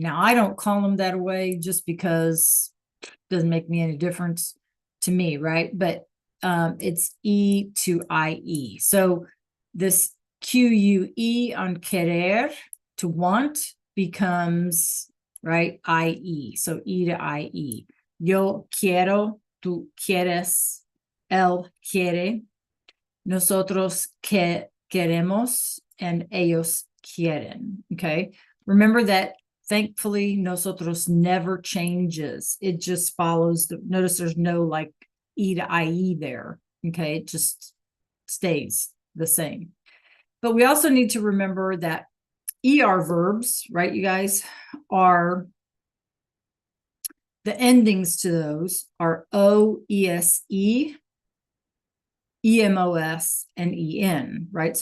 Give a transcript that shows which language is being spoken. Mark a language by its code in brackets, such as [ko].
[en] Now, I don't call them that way just because it doesn't make me any difference to me, right? But it's E to IE. So this QUE on querer, to want, becomes, right, IE. So E to IE. [es] Yo quiero, tú quieres, él quiere, nosotros queremos, [en] and [es] ellos quieren. [en] Okay. Remember that thankfully nosotros never changes. It just follows notice there's no like E to IE there. Okay. It just stays the same. But we also need to remember that ER verbs, right, you guys, are the endings to those are OESE, EMOS, and EN, right?